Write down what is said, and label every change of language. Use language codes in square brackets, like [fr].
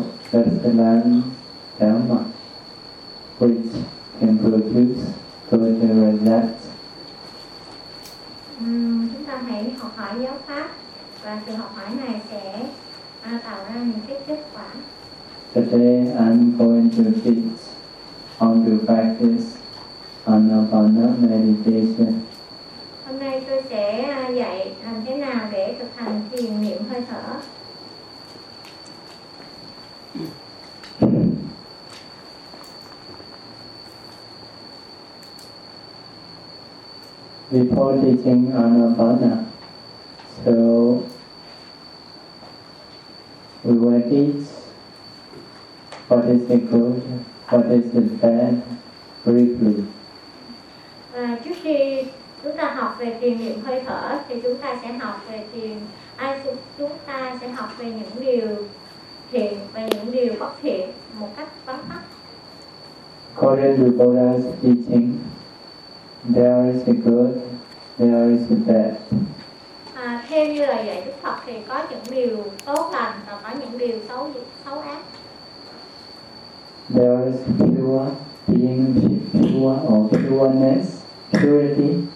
[en] that is the land Dharma, which can produce good and bad. [vi] Chúng ta hãy học hỏi giáo pháp, và từ học hỏi này sẽ tạo ra những cái kết quả. [en] Today I'm going to teach on the practice on the Anapana meditation. [vi] Hôm nay tôi sẽ dạy làm thế nào để thực hành thiền niệm hơi thở. [en] Before teaching Anapana, so we will teach what is the good, what is the bad, briefly. [vi] Và trước khi chúng ta học về thiền niệm hơi thở, thì chúng ta sẽ học về thiền. Ai chúng ta sẽ học về những điều thiện và những điều bất thiện một cách vắn tắt. [en] According to Buddha's teaching, there is the good. There is the bad. [vi] Theo như lời dạy Đức Phật thì có những điều tốt lành và có những điều xấu ác. [en] There is pure being, pure or pureness, purity.